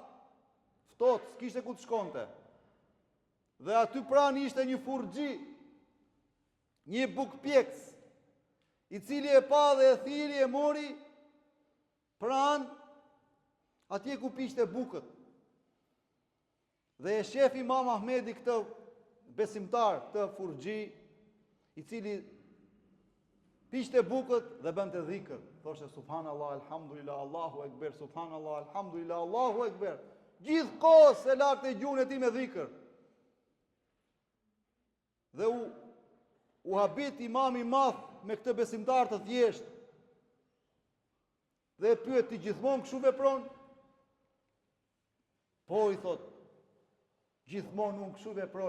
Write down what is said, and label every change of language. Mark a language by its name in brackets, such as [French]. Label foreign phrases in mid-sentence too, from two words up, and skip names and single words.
[Albanian] Ftohtë, s'kishte ku të shkonte. Dhe aty pranë ishte një furxhi, një bukpjeks, i cili e pa dhe e thiri e mori pranë atje ku pishte bukët. Dhe e shef Imam Ahmedi këtë besimtar, këtë furxhi, i cili pishte bukët dhe bënte dhikr. [Arabic] Thoshte سبحان الله، الحمد لله، الله أكبر، سبحان الله، الحمد لله, الله أكبر. [Albanian] Gjithkohës e lartë e gjuhën e tij me dhikr. Dhe u habit Imam i madh me këtë besimtar të thjeshtë. Dhe e pyet ti gjithmonë kështu vepron? Po, i thot, gjithmonë unë kështu veproj.